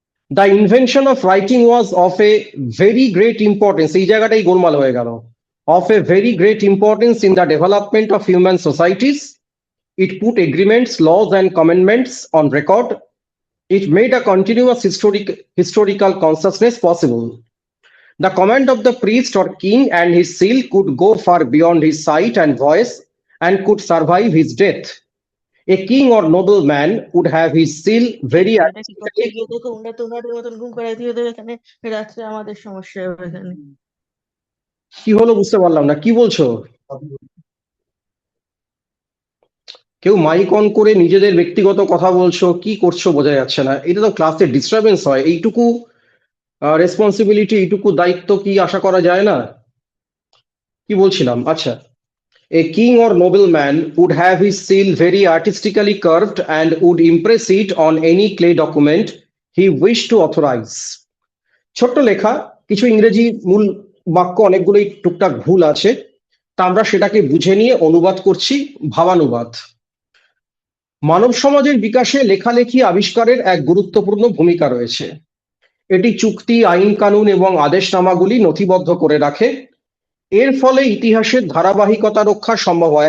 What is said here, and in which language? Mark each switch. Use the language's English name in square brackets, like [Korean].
[English] the invention of writing was of a very great importance, [Bangla] এই জায়গাটাই গোলমাল হয়ে গেল, [English] Of a very great importance in the development of human societies, it put agreements, laws and commandments on record, it made a continuous historical consciousness possible. The command of the priest or king and his seal could go far beyond his sight and voice and could survive his death. A king or nobleman would have his seal very [Bangla] এটা কি করতে গিয়ে দেখো উনাদের মতন ঘুম পাড়ায় দিয়ে দেবে এখানে, রাত্রে আমাদের সমস্যা হবে এখানে। কি হলো বুঝতে পারলাম না, কি বলছো? কেউ মাইক অন করে নিজেদের ব্যক্তিগত কথা বলছো, কি করছো বোঝা যাচ্ছে না, এটা তো ক্লাসে ডিস্টারবেন্স হয়, এইটুকু রেসপন্সিবিলিটি, এইটুকু দায়িত্ব কি আশা করা যায় না? কি বলছিলাম, আচ্ছা, [English] a king or nobleman would have his seal very artistically curved and would impress it on any clay document he wished to authorize. [Bangla] ছোট্ট লেখা, কিছু ইংরেজি মূল বাক্য অনেকগুলোই টুকটাক ভুল আছে, তা আমরা সেটাকে বুঝে নিয়ে অনুবাদ করছি, ভাবানুবাদ। মানব সমাজের বিকাশে লেখালেখি আবিষ্কারের এক গুরুত্বপূর্ণ ভূমিকা রয়েছে, এটি চুক্তি, আইন কানুন এবং আদেশনামাগুলি নথিবদ্ধ করে রাখে, এর ফলে ইতিহাসের ধারাবাহিকতা রক্ষা সম্ভব হয়।